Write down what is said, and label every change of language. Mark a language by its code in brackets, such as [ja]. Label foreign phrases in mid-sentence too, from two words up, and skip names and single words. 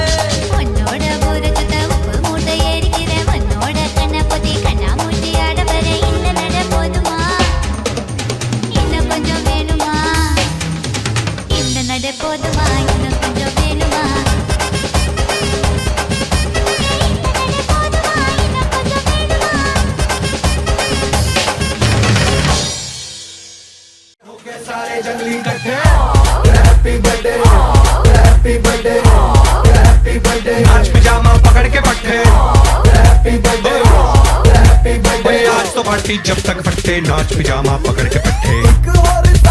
[ta] உன்னோட ஊரை சுத்த உப்பு மூட்டை ஏறிக்கிற உன்னோட கண்ணை பொத்தி கண்ணா மூட்டி ஆட வர இந்த நட போதுமா இன்னும் கொஞ்சம் வேணுமா இந்த நட போதுமா இன்னும் கொஞ்சம் வேணுமா இந்த நட போதுமா இன்னும் கொஞ்சம் வேணுமா [hi] सारे जंगली इकट्ठे [en] happy birthday happy birthday happy birthday [hi] नाच पिजामा पकड़ के पट्टे [en] happy birthday [hi] आज तो पार्टी जब तक फट्टे नाच पिजामा पकड़ के पट्टे